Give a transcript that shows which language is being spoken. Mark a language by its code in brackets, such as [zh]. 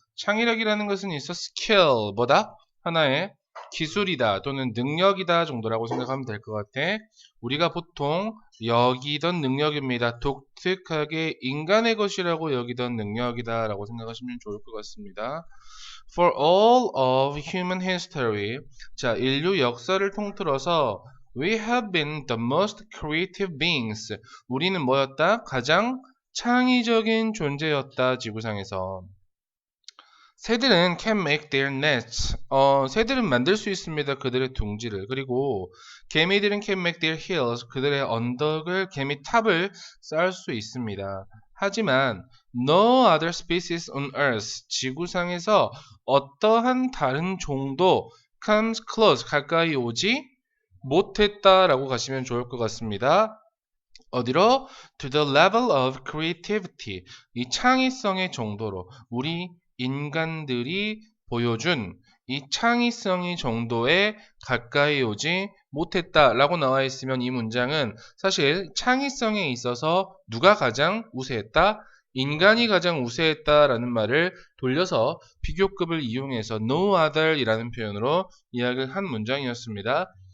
[ko] 창의력이라는 것은 있어 skill, 뭐다? 하나의 기술이다 또는 능력이다 정도라고 생각하면 될 것 같아. 우리가 보통 여기던 능력입니다. 독특하게 인간의 것이라고 여기던 능력이다 라고 생각하시면 좋을 것 같습니다. [en] For all of human history, [ko] 자, 인류 역사를 통틀어서 [en] we have been the most creative beings. [ko] 우리는 뭐였다? 가장 창의적인 존재였다, 지구상에서. 새들은 [en] can make their nests. [ko] 새들은 만들 수 있습니다. 그들의 둥지를. 그리고 개미들은 [en] can make their hills. [ko] 그들의 언덕을, 개미 탑을 쌓을 수 있습니다. 하지만 [en] no other species on earth. [ko] 지구상에서 어떠한 다른 종도 [en] comes close. [ko] 가까이 오지 못했다라고 가시면 좋을 것 같습니다. 어디로? [en] To the level of creativity. [ko] 이 창의성의 정도로 우리 인간들이 보여준 이 창의성의 정도에 가까이 오지 못했다라고 나와 있으면 이 문장은 사실 창의성에 있어서 누가 가장 우세했다? 인간이 가장 우세했다라는 말을 돌려서 비교급을 이용해서 no other이라는 표현으로 이야기를 한 문장이었습니다.